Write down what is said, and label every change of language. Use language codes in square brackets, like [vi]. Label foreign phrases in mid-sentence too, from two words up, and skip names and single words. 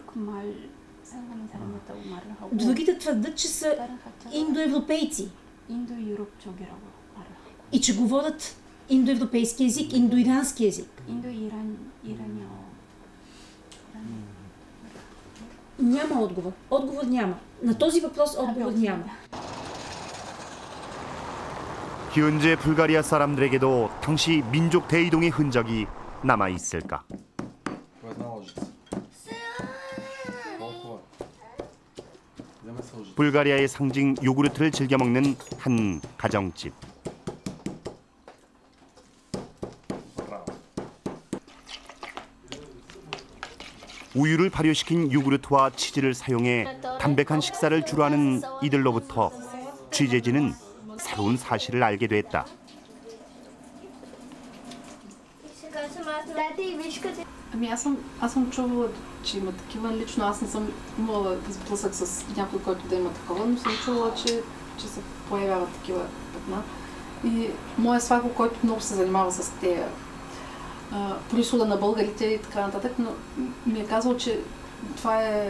[bg] Другите твърдят, че са индоевропейци и че говорят индоевропейски език, индоирански език. Няма отговор. Отговор няма. На този въпрос отговор няма. [ko] 현재 불가리아 사람들에게도 당시 민족 대이동의 흔적이 남아 있을까? 불가리아의 상징 요구르트를 즐겨 먹는 한 가정집. 우유를 발효시킨 요구르트와 치즈를 사용해 담백한 식사를 주로 하는 이들로부터 취재진은 새로운 사실을 알게 됐다. [bg] Ами аз съм чувала, че има такива. Лично аз не съм имала сблъсък с някой, който да има такова, но съм чувала, че се появяват такива петна. И моят свакъл, който много се занимава с тези произхода на българите и така нататък, но ми е казал, че това е...